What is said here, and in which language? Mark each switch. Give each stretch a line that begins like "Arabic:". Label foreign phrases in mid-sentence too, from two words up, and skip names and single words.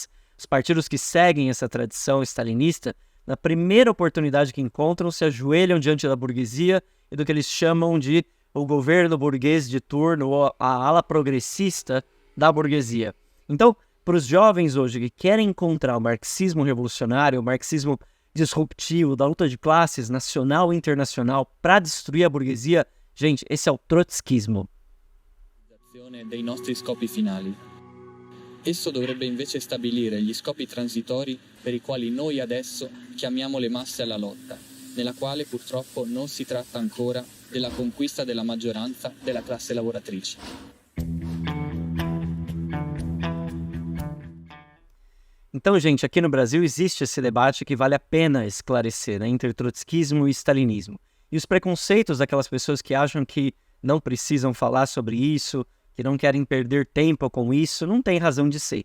Portuguese: Os partidos que seguem essa tradição stalinista, na primeira oportunidade que encontram, se ajoelham diante da burguesia e do que eles chamam de o governo burguês de turno, ou a ala progressista da burguesia. Então, para os jovens hoje que querem encontrar o marxismo revolucionário, o marxismo disruptivo da luta de classes nacional e internacional para destruir a burguesia, gente, esse é o trotskismo.
Italian: Dei nostri scopi finali. Esso dovrebbe invece stabilire gli scopi transitori per i quali noi adesso chiamiamo le masse alla lotta, nella quale purtroppo non si tratta ancora della conquista della maggioranza della classe lavoratrice.
Portuguese: Então, gente, aqui no Brasil existe esse debate que vale a pena esclarecer, né, entre trotskismo e stalinismo. E os preconceitos daquelas pessoas que acham que não precisam falar sobre isso, que não querem perder tempo com isso, não tem razão de ser.